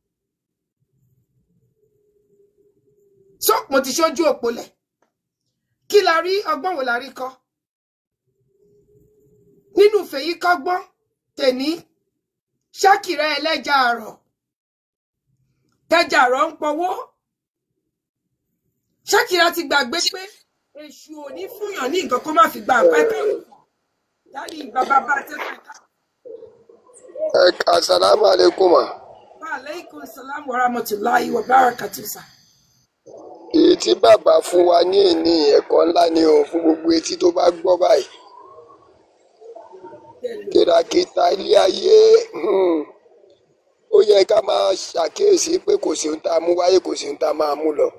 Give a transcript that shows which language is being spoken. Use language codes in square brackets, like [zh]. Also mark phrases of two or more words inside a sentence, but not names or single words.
[yo] so mo ti ṣojú òpólẹ̀ kí la rí ọgbọ́n wo la rí kọ́ nínú fèyí kọ́gbọ́n tèní Ṣákìrá ẹlẹ́ja àrọ̀ tẹ́jà àrọ̀ ń pọwọ́ Ṣákìrá ti gbàgbé pé èṣù ò ní fúnyàn ní nǹkan kó má fi gba àpẹẹrẹ dáàdi bàbá bá tẹ́tẹ́ ká. [ar] السلام عليكم. وعليكم السلام ورحمة الله وبركاته sa. [yo] Èyí tí bàbá fún wa ní èní ẹ̀kọ́ ńlá ni o fún gbogbo etí tó bá gbọ́ báyìí. Kìràkìtà ilé ayé ó yẹ ká máa ṣàkíyèsí pé kò sí ohun tá a mú wáyé kò sí ohun tá a máa mú lọ.